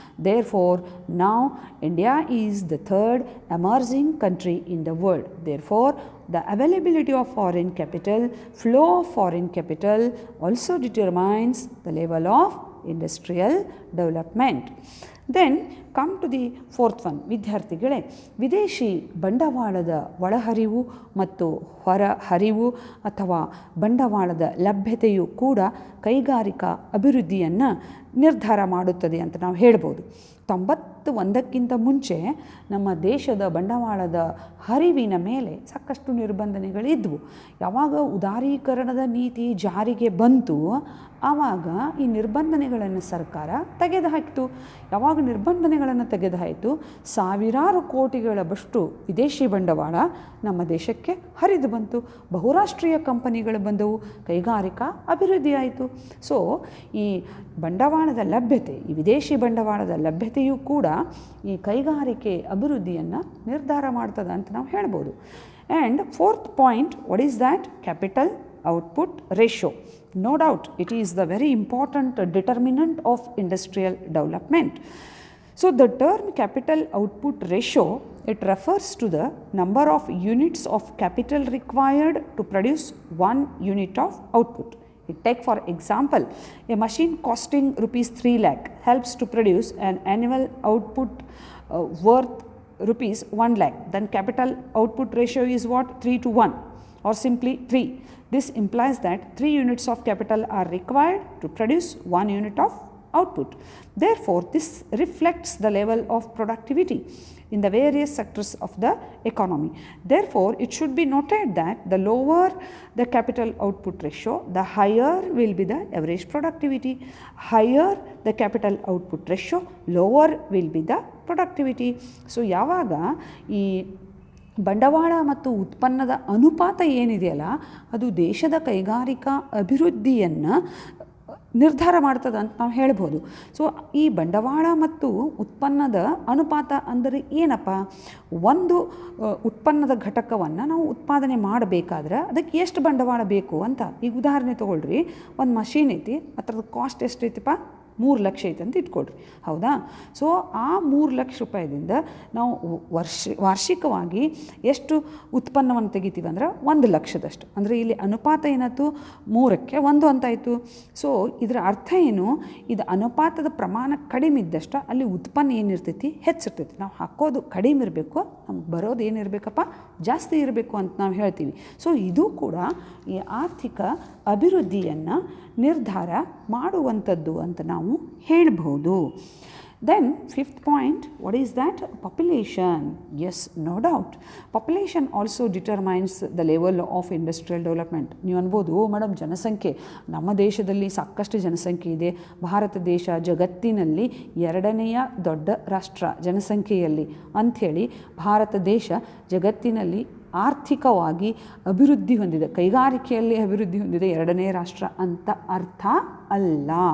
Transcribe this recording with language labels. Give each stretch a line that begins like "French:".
English: Therefore, now India is the third emerging country in the world. Therefore, the availability of foreign capital, flow of foreign capital also determines the level of industrial development. Then come to the fourth one.
Kannada: ವಿದ್ಯಾರ್ಥಿಗಳೇ, ವಿದೇಶಿ ಬಂಡವಾಳದ ಒಳಹರಿವು ಮತ್ತು ಹೊರಹರಿವು ಅಥವಾ ಬಂಡವಾಳದ ಲಭ್ಯತೆಯು ಕೂಡ ಕೈಗಾರಿಕಾ ಅಭಿವೃದ್ಧಿಯನ್ನು ನಿರ್ಧಾರ ಮಾಡುತ್ತದೆ ಅಂತ ನಾವು ಹೇಳ್ಬೋದು. 91ಕ್ಕಿಂತ ಮುಂಚೆ ನಮ್ಮ ದೇಶದ ಬಂಡವಾಳದ ಹರಿವಿನ ಮೇಲೆ ಸಾಕಷ್ಟು ನಿರ್ಬಂಧನೆಗಳಿದ್ವು. ಯಾವಾಗ ಉದಾರೀಕರಣದ ನೀತಿ ಜಾರಿಗೆ ಬಂತು, ಆವಾಗ ಈ ನಿರ್ಬಂಧನೆಗಳನ್ನು ಸರ್ಕಾರ ತೆಗೆದುಹಾಕಿತು. ಯಾವಾಗ ನಿರ್ಬಂಧನೆಗಳನ್ನು ತೆಗೆದುಹಾಯಿತು, ಸಾವಿರಾರು ಕೋಟಿಗಳಷ್ಟು ವಿದೇಶಿ ಬಂಡವಾಳ ನಮ್ಮ ದೇಶಕ್ಕೆ ಹರಿದು ಬಂತು. ಬಹುರಾಷ್ಟ್ರೀಯ ಕಂಪನಿಗಳು ಬಂದವು, ಕೈಗಾರಿಕಾ ಅಭಿವೃದ್ಧಿ ಆಯಿತು. ಸೊ ಈ ಬಂಡವಾಳದ ಲಭ್ಯತೆ, ಈ ವಿದೇಶಿ ಬಂಡವಾಳದ ಲಭ್ಯತೆಯೂ ಕೂಡ ಈ ಕೈಗಾರಿಕೆ ಅಭಿವೃದ್ಧಿಯನ್ನು ನಿರ್ಧಾರ ಮಾಡ್ತದೆ ಅಂತ ನಾವು ಹೇಳ್ಬೋದು.
English: And fourth point, what is that? Capital output ratio. No doubt it is the very important determinant of industrial development. So the term capital output ratio, it refers to the number of units of capital required to produce one unit of output. Take for example, a machine costing rupees 3 lakh helps to produce an annual output worth rupees 1 lakh. Then capital output ratio is what? 3 to 1, or simply 3. This implies that 3 units of capital are required to produce 1 unit of output. Therefore, this reflects the level of productivity in the various sectors of the economy. Therefore, it should be noted that the lower the capital output ratio, the higher will be the average productivity. Higher the capital output ratio, lower will be the productivity.
Kannada: So, yavaga ee ಬಂಡವಾಳ ಮತ್ತು ಉತ್ಪನ್ನದ ಅನುಪಾತ ಏನಿದೆಯಲ್ಲ, ಅದು ದೇಶದ ಕೈಗಾರಿಕಾ ಅಭಿವೃದ್ಧಿಯನ್ನು ನಿರ್ಧಾರ ಮಾಡ್ತದೆ ಅಂತ ನಾವು ಹೇಳ್ಬೋದು. ಸೊ ಈ ಬಂಡವಾಳ ಮತ್ತು ಉತ್ಪನ್ನದ ಅನುಪಾತ ಅಂದರೆ ಏನಪ್ಪ? ಒಂದು ಉತ್ಪನ್ನದ ಘಟಕವನ್ನು ನಾವು ಉತ್ಪಾದನೆ ಮಾಡಬೇಕಾದ್ರೆ ಅದಕ್ಕೆ ಎಷ್ಟು ಬಂಡವಾಳ ಬೇಕು ಅಂತ. ಈಗ ಉದಾಹರಣೆ ತೊಗೊಳ್ರಿ, ಒಂದು ಮಷೀನ್ ಐತಿ, ಅದರದ್ದು ಕಾಸ್ಟ್ ಎಷ್ಟೈತಿಪ್ಪ? 3 ಲಕ್ಷ ಐತೆ ಅಂತ ಇಟ್ಕೊಳ್ರಿ, ಹೌದಾ? ಸೊ ಆ 3 ಲಕ್ಷ ರೂಪಾಯಿದಿಂದ ನಾವು ವಾರ್ಷಿಕವಾಗಿ ಎಷ್ಟು ಉತ್ಪನ್ನವನ್ನು ತೆಗಿತೀವಿ ಅಂದ್ರೆ 1 ಲಕ್ಷದಷ್ಟು. ಅಂದರೆ ಇಲ್ಲಿ ಅನುಪಾತ ಏನಾಯ್ತು? 3ಕ್ಕೆ 1 ಅಂತಾಯಿತು. ಸೊ ಇದರ ಅರ್ಥ ಏನು? ಇದು ಅನುಪಾತದ ಪ್ರಮಾಣ ಕಡಿಮೆ ಇದ್ದಷ್ಟು ಅಲ್ಲಿ ಉತ್ಪನ್ನ ಏನಿರ್ತೈತಿ? ಹೆಚ್ಚಿರ್ತೈತಿ. ನಾವು ಹಾಕೋದು ಕಡಿಮೆ ಇರಬೇಕು, ನಮ್ಗೆ ಬರೋದು ಏನಿರಬೇಕಪ್ಪ? ಜಾಸ್ತಿ ಇರಬೇಕು ಅಂತ ನಾವು ಹೇಳ್ತೀವಿ. ಸೊ ಇದು ಕೂಡ ಈ ಆರ್ಥಿಕ ಅಭಿವೃದ್ಧಿಯನ್ನು ನಿರ್ಧಾರ ಮಾಡುವಂಥದ್ದು ಅಂತ ನಾವು ಹೇಳ್ಬೋದು.
English: Then fifth point, what is that? Population. Yes, no doubt. Population also determines the level of industrial development.
Kannada: ನೀವು ಅನ್ಬೋದು, ಓ ಮೇಡಮ್, ಜನಸಂಖ್ಯೆ ನಮ್ಮ ದೇಶದಲ್ಲಿ ಸಾಕಷ್ಟು ಜನಸಂಖ್ಯೆ ಇದೆ, ಭಾರತ ದೇಶ ಜಗತ್ತಿನಲ್ಲಿ 2ನೇ ದೊಡ್ಡ ರಾಷ್ಟ್ರ ಜನಸಂಖ್ಯೆಯಲ್ಲಿ ಅಂಥೇಳಿ ಭಾರತ ದೇಶ ಜಗತ್ತಿನಲ್ಲಿ ಆರ್ಥಿಕವಾಗಿ ಅಭಿವೃದ್ಧಿ ಹೊಂದಿದೆ, ಕೈಗಾರಿಕೆಯಲ್ಲಿ ಅಭಿವೃದ್ಧಿ ಹೊಂದಿದೆ 2ನೇ ರಾಷ್ಟ್ರ ಅಂತ ಅರ್ಥ ಅಲ್ಲ.